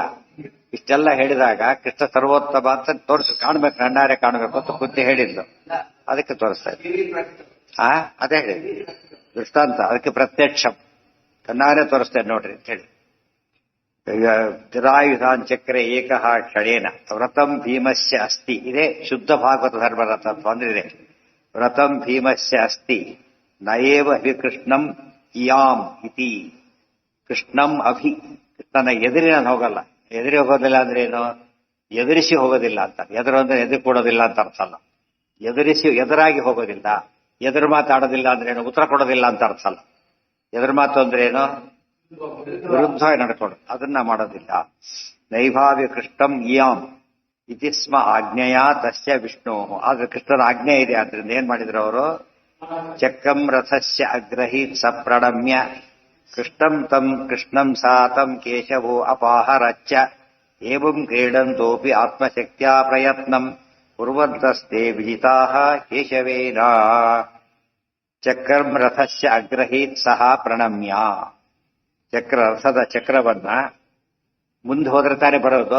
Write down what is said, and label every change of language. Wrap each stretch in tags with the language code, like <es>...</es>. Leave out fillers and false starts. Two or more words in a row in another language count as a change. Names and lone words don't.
<kn>ಇಷ್ಟೆಲ್ಲ ಹೇಳಿದಾಗ ಕೃಷ್ಣ ಸರ್ವೋತ್ತಮ ಅಂತ ಕಾಣ್ಬೇಕು, ನನ್ನಾರೆ ಕಾಣ್ಬೇಕು ಅಂತ ಬುದ್ಧಿ ಹೇಳಿದ್ದು, ಅದಕ್ಕೆ ತೋರಿಸ್ತಾ ಇದ್ದೆ. ಅದೇ ಹೇಳಿ ದೃಷ್ಟಾಂತ, ಅದಕ್ಕೆ ಪ್ರತ್ಯಕ್ಷ ಕಣ್ಣಾರೆ ತೋರಿಸ್ತೇನೆ ನೋಡ್ರಿ ಅಂತ ಹೇಳಿ.</kn> <sa>ತಿರಾಯುಧಾನ್ ಚಕ್ರೆ ಏಕಃ ಕ್ಷಣೇನ ವ್ರತಂ ಭೀಮಸ್ಯ ಅಸ್ತಿ.</sa> <kn>ಇದೇ ಶುದ್ಧ ಭಾಗವತ ಧರ್ಮರಥ ಅಂದ್ರೆ ಇದೆ.</kn> <sa>ವ್ರತಂ ಭೀಮಸ್ಯ ಅಸ್ತಿ ನಯೇವ ಕೃಷ್ಣಂ ಇಯಾಂ ಇತಿ. ಕೃಷ್ಣಂ ಅಭಿ,</sa> <kn>ಕೃಷ್ಣನ ಎದುರಿ ನಾನು ಹೋಗಲ್ಲ. ಎದುರಿ ಹೋಗೋದಿಲ್ಲ ಅಂದ್ರೆ ಏನು, ಎದುರಿಸಿ ಹೋಗೋದಿಲ್ಲ ಅಂತ. ಎದುರು ಅಂದ್ರೆ ಎದುರು ಕೊಡೋದಿಲ್ಲ ಅಂತ ಅರ್ಥ ಅಲ್ಲ. ಎದುರಾಗಿ ಹೋಗೋದಿಲ್ಲ, ಎದುರು ಮಾತಾಡೋದಿಲ್ಲ ಅಂದ್ರೆ ಏನು, ಉತ್ತರ ಕೊಡೋದಿಲ್ಲ ಅಂತ ಅರ್ಥ ಅಲ್ಲ. ಎದುರು ಮಾತು ಅಂದ್ರೆ ಏನು, ವಿರುದ್ಧವಾಗಿ ನಡ್ಕೊಂಡು, ಅದನ್ನ ಮಾಡೋದಿಲ್ಲ.</kn> <sa>ನೈಭಾವ್ಯ ಕೃಷ್ಣಂ ಇಯಾಂ ಇತಿ ಸ್ಮ ಆಜ್ಞೆಯ ತಸ್ಯ ವಿಷ್ಣು.</sa> <kn>ಆದ್ರೆ ಕೃಷ್ಣನ ಆಜ್ಞೆ ಇದೆ, ಆದ್ರಿಂದ ಏನ್ ಮಾಡಿದ್ರು ಅವರು,</kn> <sa>ಚಕ್ರಂ ರಥಸ್ಯ ಅಗ್ರಹೀತ್ ಸಪ್ರಣಮ್ಯ ಕೃಷ್ಣಂ ತಂ ಕೃಷ್ಣಂ ಸಾತಂ ಕೇಶವೋ ಅಪಾಹರಚ್ಚ ಏವಂ ಕ್ರೀಡಂತೋಪಿ ಆತ್ಮಶಕ್ತ್ಯಾ ಪ್ರಯತ್ನಂ ಕುರ್ವಂತಸ್ತೆ ವಿಜಿತಾಃ ಕೇಶವೇನ. ಚಕ್ರಂ ರಥಸ್ಯ ಅಗ್ರಹೀತ್ ಸಹ ಪ್ರಣಮ್ಯ.</sa> <kn>ರಥದ ಚಕ್ರವನ್ನ ಮುಂದೆ ಹೋದ್ರೆ ತಾನೇ ಬರೋದು.</kn>